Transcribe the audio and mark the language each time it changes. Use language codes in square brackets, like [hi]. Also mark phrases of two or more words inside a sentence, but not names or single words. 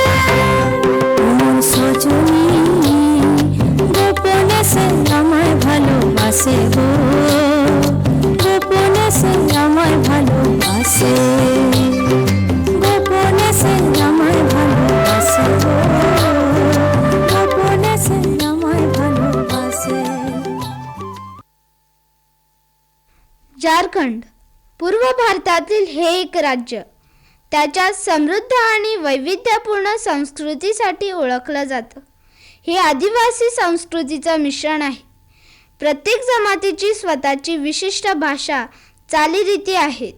[bn] আমার সজনী গোপনে সে আমায় ভালোবাসে গো, গোপনে সে আমায় ভালোবাসে, গোপনে সে আমায় ভালোবাসে গো, গোপনে সে আমায় ভালোবাসে। [mr] झारखंड पूर्व भारतातील हे एक राज्य त्याच्या समृद्ध आणि वैविध्यपूर्ण संस्कृतीसाठी ओळखलं जातं. हे आदिवासी संस्कृतीचं मिश्रण आहे. प्रत्येक जमातीची स्वतःची विशिष्ट भाषा, चालीरीती आहेत.